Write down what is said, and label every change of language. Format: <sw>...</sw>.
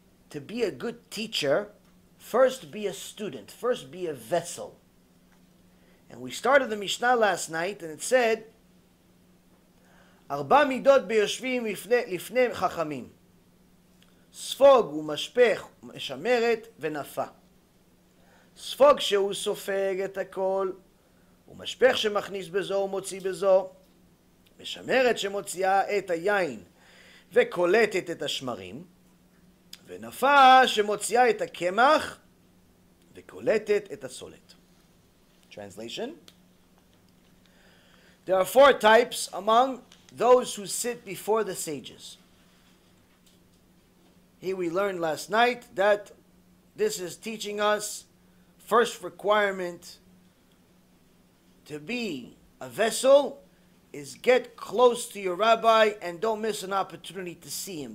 <en>to be a good teacher, first be a student, first be a vessel. And we started the Mishnah last night, and it said,</en> <he>Arba midot beyoshvim lifnei chachamim. ספוג ומשפך ומשמרת ונפה. ספוג שהוא סופג את הכל, ומשפך שמכניס בזו ומוציא בזו, משמרת שמוציאה את היין וקולטת את השמרים, ונפה שמוציאה את הקמח וקולטת את הסולת.</he> <en>Translation: There are 4 types among those who sit before the sages. Here we learned last night that this is teaching us first requirement to be a vessel is get close to your rabbi and don't miss an opportunity to see him.</en>